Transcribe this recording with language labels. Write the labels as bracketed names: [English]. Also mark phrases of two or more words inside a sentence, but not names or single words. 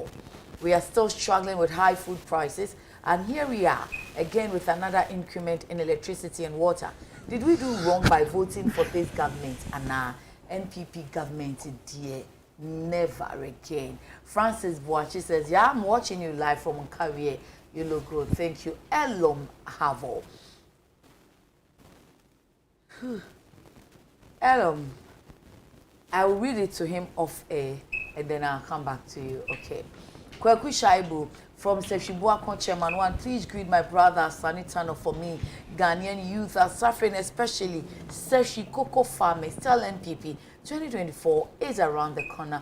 [English] We are still struggling with high food prices, and here we are again with another increment in electricity and water. Did we do wrong by voting for this government? And our NPP government, dear, never again. Francis Boachi says, yeah, I'm watching you live from Nkawie. You look good. Thank you. Elom Havo. Elom, I will read it to him off air and then I'll come back to you. Okay. Kweku Shaibu from Sefshibua Chairman 1, please greet my brother Sanitano for me. Ghanaian youth are suffering, especially Seshi Cocoa farmers. Tell NPP 2024 is around the corner.